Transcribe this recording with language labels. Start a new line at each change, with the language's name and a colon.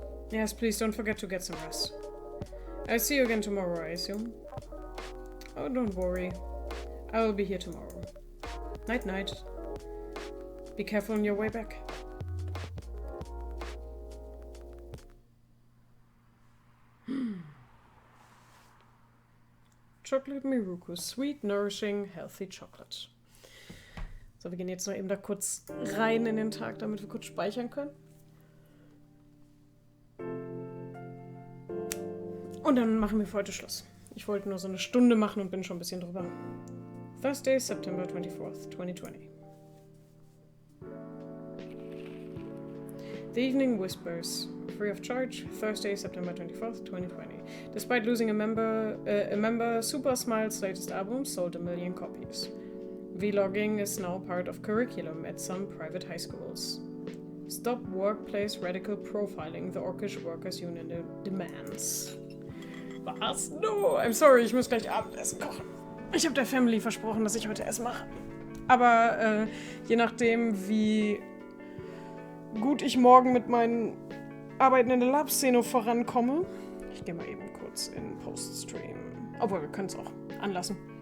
English: Yes, please don't forget to get some rest. I'll see you again tomorrow, I assume. Oh, don't worry. I will be here tomorrow. Night night. Be careful on your way back. Chocolate Miruku. Sweet, nourishing, healthy chocolate.
German: So, wir gehen jetzt noch eben da kurz rein in den Tag, damit wir kurz speichern können. Und dann machen wir für heute Schluss. Ich wollte nur so eine Stunde machen und bin schon ein bisschen drüber.
English: Thursday, September 24th, 2020. The Evening Whispers, free of charge, Thursday, September 24th, 2020. Despite losing a member, Super Smile's latest album sold 1 million copies. Vlogging is now part of curriculum at some private high schools. Stop workplace radical profiling, the Orkish Workers Union demands.
German: Was?
English: No, I'm sorry,
German: ich muss gleich Abendessen kochen. Ich habe der Family versprochen, dass ich heute Essen mache. Aber je nachdem, wie gut ich morgen mit meinen Arbeiten in der Lab-Szene vorankomme. Ich gehe mal eben kurz in Post-Stream. Obwohl, wir können es auch anlassen.